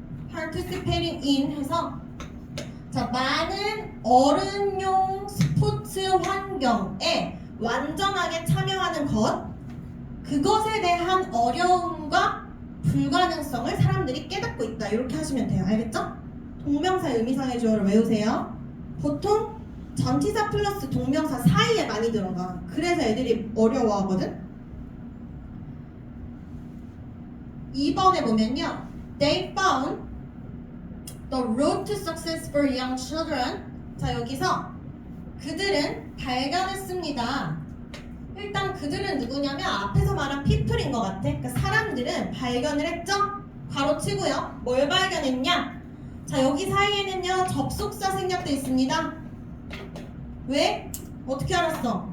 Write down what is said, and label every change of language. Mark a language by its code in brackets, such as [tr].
[en] participating in [ko] 해서 자, 많은 어른용 스포츠 환경에 완전하게 참여하는 것 그것에 대한 어려움과 불가능성을 사람들이 깨닫고 있다. 이렇게 하시면 돼요. 알겠죠? 동명사 의미상의 주어를 외우세요. 보통 전치사 플러스 동명사 사이에 많이 들어가. 그래서 애들이 어려워하거든. 2번에 보면요. [en] They found the road to success for young children. [ko] 자, 여기서 그들은 발견했습니다. 일단 그들은 누구냐면 앞에서 말한 people인 것 같아. 그러니까 사람들은 발견을 했죠? 가로치고요. 뭘 발견했냐? 자, 여기 사이에는요 접속사 생략돼 있습니다. 왜? 어떻게 알았어?